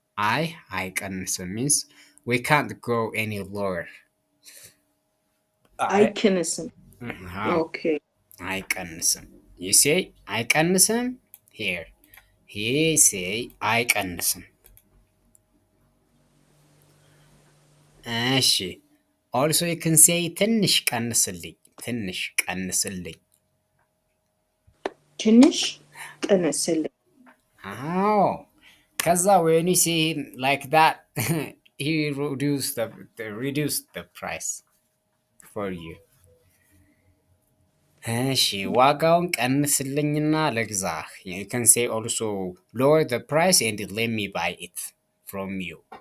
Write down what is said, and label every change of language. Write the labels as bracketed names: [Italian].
[English] አይ አይቀንስም means we can't go any lower. [Amharic] አይቀንስም አዎ ኦኬ አይቀንስም. [English] you say አይቀንስም here, he say አይቀንስም. [Amharic] እሺ [English] also you can say [Amharic] ትንሽ ቀንስልኝ ትንሽ ቀንስልኝ. ትንሽ ቀንስልኝ [English] አዎ [Amharic] ከዛ [English] when you see him like that he reduce the price for you. [Amharic] እሺ ዋጋውን ቀንስልኝና ልግዛህ. [English] you can say also lower the price and let me buy it from you.